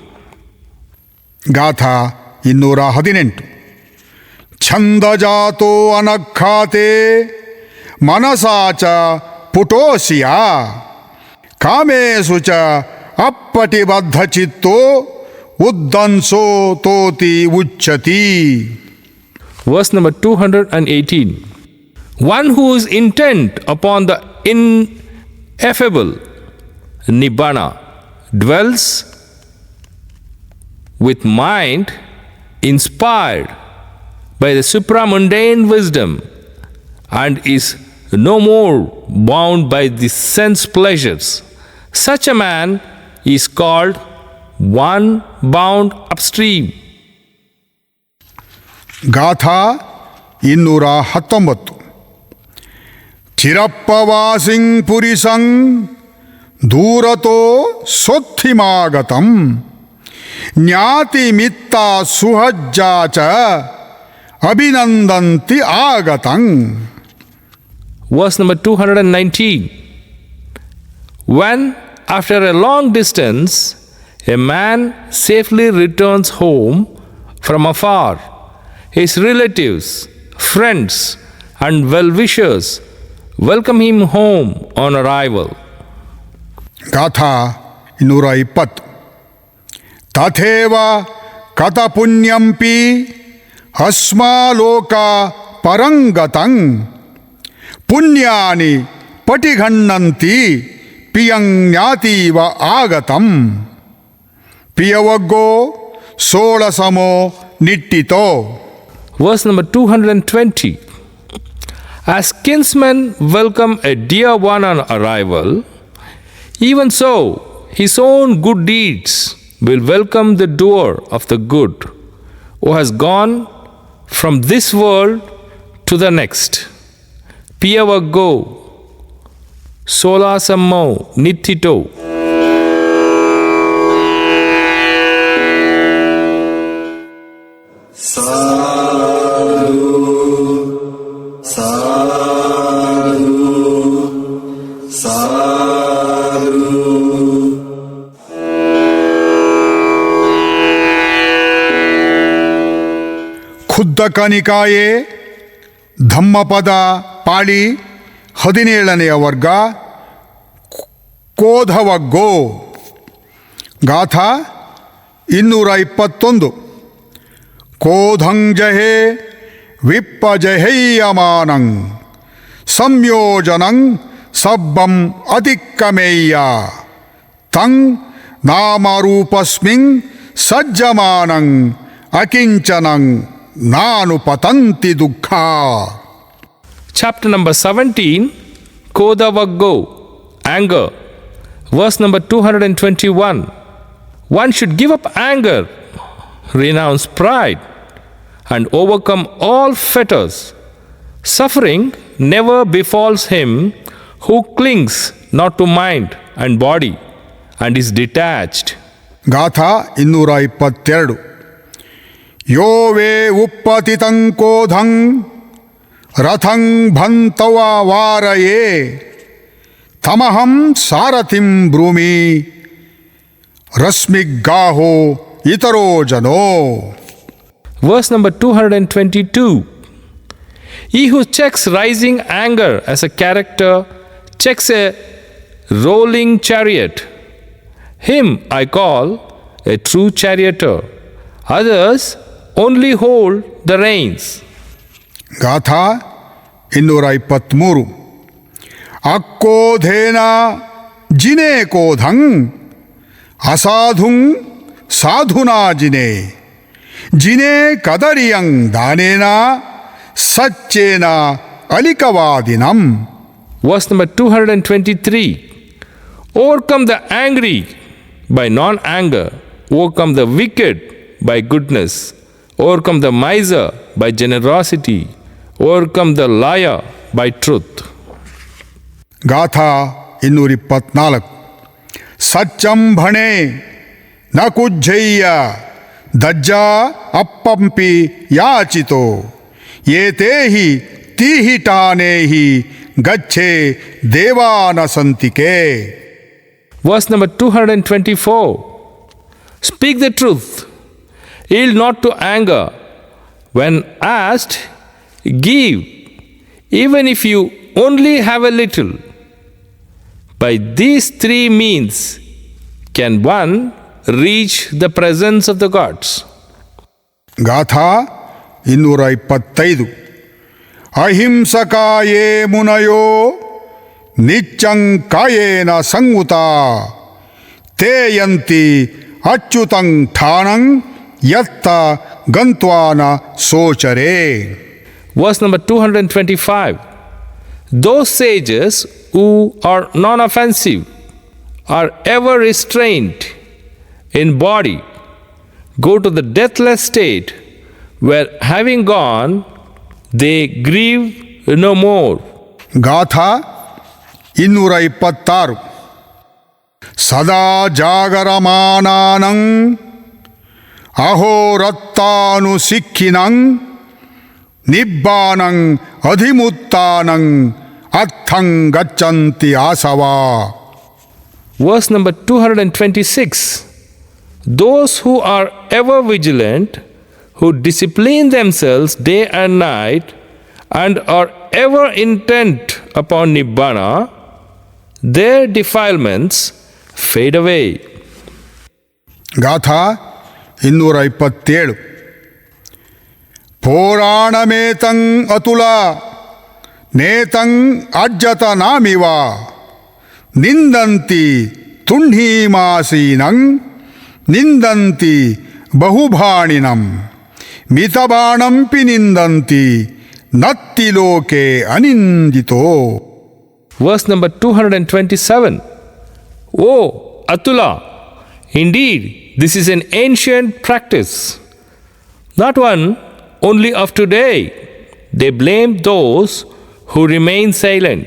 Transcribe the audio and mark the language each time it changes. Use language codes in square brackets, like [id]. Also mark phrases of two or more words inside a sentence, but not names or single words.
[pi] ಗಾಥಾ 218. ಛಂದಜಾತೋ ಅನಖ್ಯಾತೆ ಮನಸಾಚ ಪುಟೋಸಿಯ ಕಾಮೇಸು ಚ ಅಪ್ಪಟಿಬದ್ಧಚಿತ್ತೋ ಉದ್ದಂಸೋ ತೋತಿ ಉಚ್ಯತಿ. [en] Verse number 218. One who is intent upon the ineffable Nibbana dwells with mind inspired by the supramundane wisdom and is no more bound by the sense pleasures. Such a man is called one bound upstream. [pi] ಗಾಥಾ 219. ಚಿರಪ್ಪವಾಸಿಂ ಪುರಿಸಂ ದೂರತೋ ಸೊತ್ತಿಮಾಗತಂ ಜ್ಞಾತಿ ಮಿತ್ತ ಸುಹಜ್ಜಾ ಚ ಅಭಿನಂದಂತಿ ಆಗತಂ. [en] Verse number 219. When, after a long distance, a man safely returns home from afar, his relatives, friends, and well-wishers welcome him home on arrival. [pi] ಗಾಥಾ 220. ತಥೇವ ಕತ ಪುಣ್ಯಂಪಿ ಅಸ್ಮಾಲೋಕ ಪರಂಗತಂ ಪುಣ್ಯಾನಿ ಪಟಿಘಣ್ಣಂತಿ ಪಿಯಂಜ್ಞಾತೀವ ಆಗತಂ. ಪಿಯವಗ್ಗೋ ಸೋಳಸಮೋ ನಿಟ್ಟಿತೋ. [en] Verse number 220. As kinsmen welcome a dear one on arrival, even so his own good deeds will welcome the doer of the good, who has gone from this world to the next. [pi] Piyavaggo solasammo nittito. Sadhu, sadhu, sadhu. ಖುದ್ದಕ ನಿಕಾಯೆ ಧಮ್ಮಪದ ಪಾಳಿ [kn] 17ನೆಯ ವರ್ಗ [pi] ಕೋಧವಗ್ಗೋ. ಗಾಥಾ 221. ಕೋಧಂಜಹೆ ವಿಪ್ಪಜಹೇಯಮಾನಂ ಸಂಯೋಜನಂ ಸಬ್ಬಂ ಅತಿಕ್ಕಮೇಯ ತಂ ನಾಮರೂಪಸ್ಮಿನ್ ಸಜ್ಜಮಾನಂ ಅಕಿಂಚನಂ ನಾನು ಪತಂತಿ ದುಃಖ. [en] Chapter number 17, Kodavaggo, anger. Verse number 221. One should give up anger, renounce pride, and overcome all fetters. Suffering never befalls him who clings not to mind and body and is detached. [pi] ಗಾಥಾ 222 ಯೋ ವೇ ಉಪ್ಪತಿತಂ ಕೋಧಂ ರಥಂ ಭಂತವ ವಾರಯೇ ತಮಹಂ ಸಾರಥಿಂ ಬ್ರೂಮಿ ರಶ್ಮಿಗಾಹೋ ಇತರೋ ಜನೋ. [en] Verse number 222. He who checks rising anger as a character checks a rolling chariot. Him I call a true charioteer. Others only hold the reins. [pi] ಗಾಥಾ 223 ಅಕ್ಕೋಧೇನ ಜಿನೇ ಕೋಧಂ ಅಸಾಧುಂ ಸಾಧುನಾ ಜಿನೇ ಜಿನೇ ಕದರಿಯಂ ದಾನೇನ ಸಚ್ಚೇನ ಅಲಿಕವಾದಿನಂ. [en] Verse number 223. Overcome the angry by non-anger. Overcome the wicked by goodness. Overcome the miser by generosity. Overcome the liar by truth. [pi] ಗಾಥಾ 224 ಸಚ್ಚಂ ಭಣೆ ನ ಕುಜ್ಜಯ್ಯ ದಜ್ಜಾ ಅಪ್ಪಂಪಿ ಯಾಚಿತೋ ಏತೇ ಹಿ ತೀಹಿಟಾನೇ ಹಿ ಗಚ್ಚೆ ದೇವಾನ ಸಂತಿಕೆ. [en] Verse number 224. Speak the truth. Yield not to anger. When asked, give, even if you only have a little. By these three means can one reach the presence of the gods. [pi] ಗಾಥಾ 225 ಅಹಿಂಸಕಾಯೇ ಮುನಯೋ ನಿಚ್ಚಂ ಕಾಯೇನ ಸಂಯುತ ತೇ ಯಂತಿ ಅಚ್ಯುತಂ ಠಾಣಂ ಯತ್ತ ಗಂತ್ವಾನ ಸೋಚರೆ. [en] Verse number 225. Those sages who are non-offensive are ever restrained in body go to the deathless state where having gone they grieve no more. [pi] ಗಾಥಾ 226 ಸದಾ ಜಾಗರಮಾನಾನಂ ಅಹೋರತ್ತಾನು ಸಿಕ್ಕಿನಂ ನಿಬ್ಬಾನಂ ಅಧಿಮುತ್ತಾನಂ ಅರ್ಥಂ ಗಚ್ಚಂತಿ ಆಸವಾ. [en] Verse number 226. Those who are ever vigilant, who discipline themselves day and night, and are ever intent upon Nibbana, their defilements fade away. [pi] ಗಾಥಾ 227 ಪೋರಾಣಮೇತಂ ಅತುಲ ನೇತಂ ಅಜ್ಜತ ನಾಮಿವ ನಿಂದಂತಿ ತುಂಢೀಮಾಸೀನಂ ನಿಂದಂತಿ ಬಹುಭಾಣಿನಂ ಮಿತಬಾಣಂಪಿ ನಿಂದಂತಿ ನತ್ತಿ ಲೋಕೆ ಅನಿಂದಿತೋ. [en] Verse number 227. O Atula, indeed this is an ancient practice, not one only of today. They blame those who remain silent.